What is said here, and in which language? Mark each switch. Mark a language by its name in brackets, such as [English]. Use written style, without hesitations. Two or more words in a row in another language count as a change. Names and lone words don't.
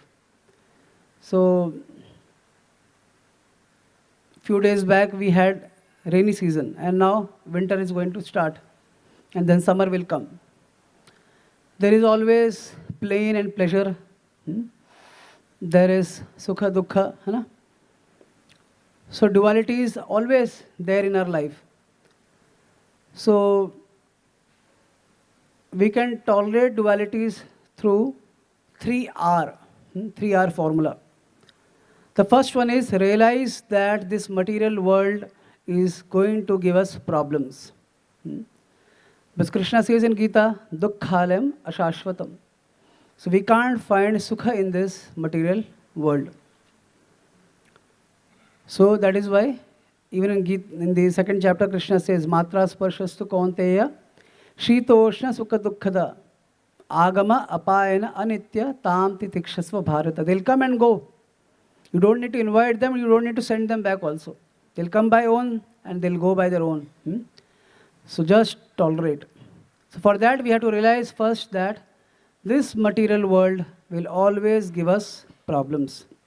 [English] So few days back we had rainy season, and now winter is going to start, and then summer will come. There is always pain and pleasure. There is [Sanskrit] सुख दुःख. [English] Hai? So duality is always there in our life. So we can tolerate dualities through 3R, 3R formula. The first one is realize that this material world is going to give us problems. But Krishna says in Gita, [Sanskrit] दुःखालयम् अशाश्वतम्. [English] So we can't find sukha in this material world. So that is why even in the second chapter, [Sanskrit] Krishna says, मात्रा स्पर्शास्तु कौन्तेय शीतोष्ण सुख दुःखदा आगम अपायिनो अनित्या तां तितिक्षस्व भारत. [English] They'll come and go. You don't need to invite them, you don't need to send them back also. They'll come by own and they'll go by their own. So just tolerate. So for that we have to realize first that this material world will always give us problems.